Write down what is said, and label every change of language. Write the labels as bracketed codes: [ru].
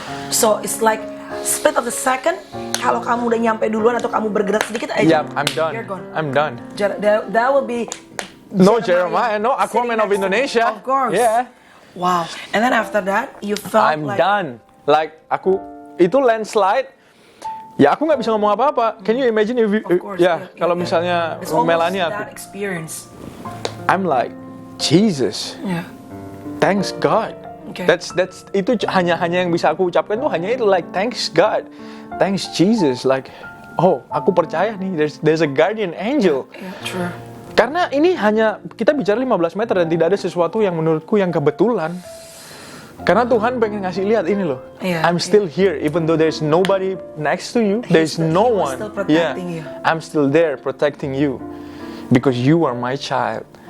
[en] So it's like split of the second. [id] Kalau kamu udah nyampe duluan atau kamu bergerak sedikit aja, [en] I'm done. You're gone. I'm done. That will be. No Jeremiah, no Aquaman of Indonesia. Of course. Yeah. Wow. And then after that, you felt I'm done. Like [id] aku itu [en] landslide. [id] Ya aku nggak bisa ngomong apa-apa. [en] Can you imagine if [id] kalau misalnya [en] Melanie aku. That experience. I'm like Jesus. Yeah. Thanks God. Okay. [id] That's itu hanya yang bisa aku ucapkan tuh hanya itu, [en] like thanks God. Thanks Jesus, like [id] aku percaya nih [en] there's a guardian angel. Yeah, true. [id] Karena ini hanya kita bicara 15 meter dan tidak ada sesuatu yang menurutku yang kebetulan. Karena Tuhan pengen ngasih lihat ini loh. [en] I'm still here even though there's nobody next to you. There's no one. Still protecting you. I'm still there protecting you because you are my child.